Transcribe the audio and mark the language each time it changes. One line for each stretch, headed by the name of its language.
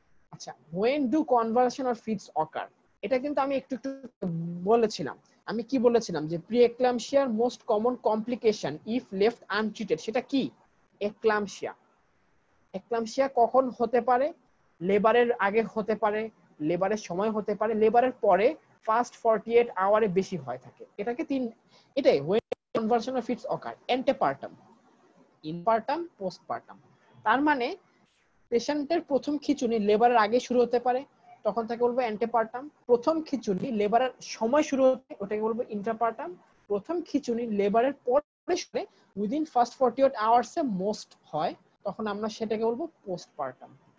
Bangla: আচ্ছা,
English: when do convulsion or fits occur?
Bangla: এটা কিন্তু আমি একটু একটু বলেছিলাম। আমি কি বলেছিলাম? যে pre এক্লাম্পসিয়ার most common complication
English: if left untreated,
Bangla: সেটা কি? এক্লাম্পসিয়া। এক্লাম্পসিয়া কখন হতে পারে? লেবারের আগে হতে পারে, লেবারের সময় হতে পারে, লেবারের পরে ফার্স্ট 48 আওয়ারে বেশি হয় থাকে। এটাকে এটাই
English: when convulsion or fits occur,
Bangla: antepartum, ইনপার্টাম, postpartum. তার মানে পেশেন্টের প্রথম খিঁচুনি লেবারের আগে শুরু হতে পারে, তখন তাকে বলবো অ্যান্টেপার্টাম। প্রথম খিঁচুনি লেবারের সময় শুরু হতে, ওটাকে বলবো ইন্টারপার্টাম। প্রথম খিঁচুনি লেবারের পরে শুনে উইদিন ফার্স্ট 48 আওয়ার্স এ মোস্ট হয়, তখন আমরা সেটাকে বলবো পোস্টপার্টাম।